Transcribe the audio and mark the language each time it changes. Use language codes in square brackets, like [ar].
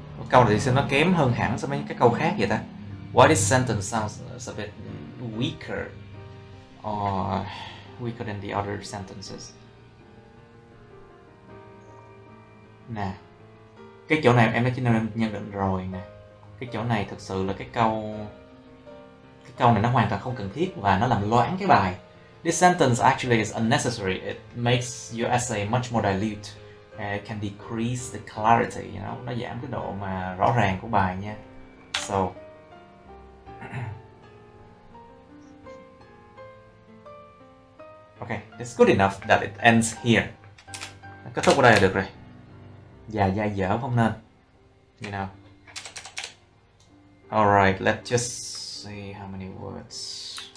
[vi] câu này thì nó kém hơn hẳn so với những cái câu khác vậy ta? [en] Why this sentence sounds a bit weaker or weaker than the other sentences? [vi] Nè, cái chỗ này em đã chỉ nên nhận định rồi nè. Cái chỗ này thực sự là cái câu này nó hoàn toàn không cần thiết và nó làm loãng cái bài. [en] This sentence actually is unnecessary. It makes your essay much more dilute. It can decrease the clarity, you know, [vi] nó giảm cái độ mà rõ ràng của bài nha. [en] So okay, it's good enough that it ends here. [vi] Kết thúc ở đây là được rồi. Dài dai dở không nên, [en] you know. Alright, let's just see how many words.